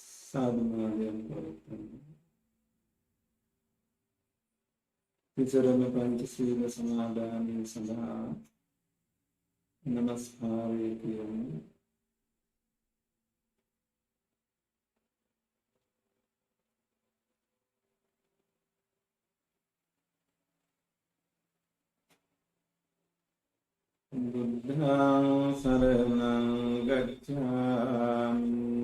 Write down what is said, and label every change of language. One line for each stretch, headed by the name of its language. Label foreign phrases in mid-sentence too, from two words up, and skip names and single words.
Pali: साधुनादयं प्रवर्तन्ते
Sinhala: तिसरණ පංචශීල සමාදානයේ සඳහා නමස්කාරය කියමු.
Pali: බුද්ධං සරණං ගච්ඡාමි